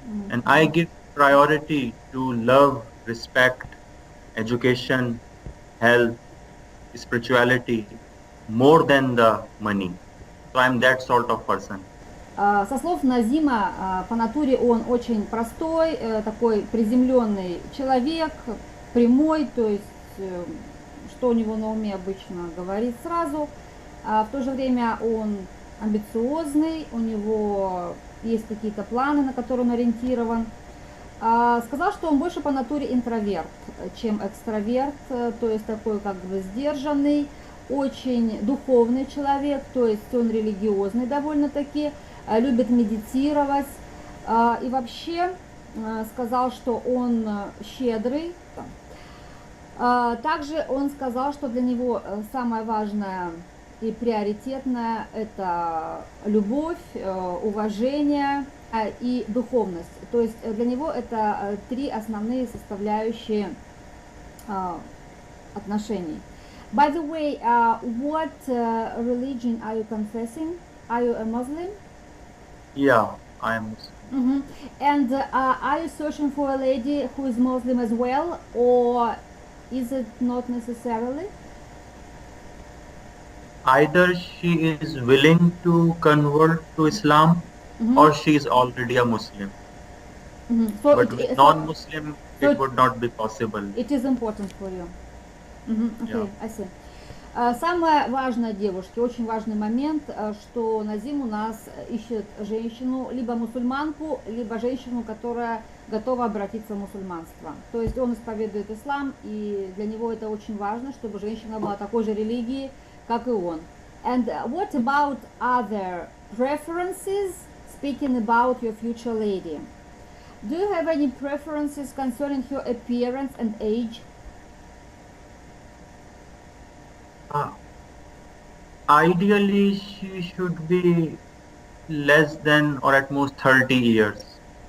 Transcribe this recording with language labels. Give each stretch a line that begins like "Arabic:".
English: And I give priority to love, respect, education, health, spirituality more than the money. So I'm that sort of person.
Russian: Со слов Назима, по натуре он очень простой, такой приземленный человек, прямой, то есть что у него на уме обычно говорит сразу. В то же время он амбициозный, у него есть какие-то планы, на которые он ориентирован. Сказал, что он больше по натуре интроверт, чем экстраверт, то есть такой как бы сдержанный, очень духовный человек, то есть он религиозный довольно-таки, любит медитировать. И вообще сказал, что он щедрый. Также он сказал, что для него самое важное и приоритетное – это любовь, уважение и духовность. То есть для него это три основные составляющие отношений.
English: By the way, what religion are you confessing? Are you a Muslim? Yeah, I am Muslim. And are you searching for a lady who is Muslim as well, or is it not necessarily? Either she is willing to convert to Islam or she is already a Muslim. So But with non-Muslim, it would not be possible. It is important for you. Okay, Yeah. I see.
Russian: Самое важное, девушки, очень важный момент, что Назим у нас ищет женщину, либо мусульманку, либо женщину, которая готова обратиться в мусульманство. То есть он исповедует ислам, и для него это очень важно, чтобы женщина была такой же религии, как и он.
English: And what about other preferences, speaking about your future lady? Do you have any preferences concerning her appearance and age? Ideally, she should be less than or at most 30 years.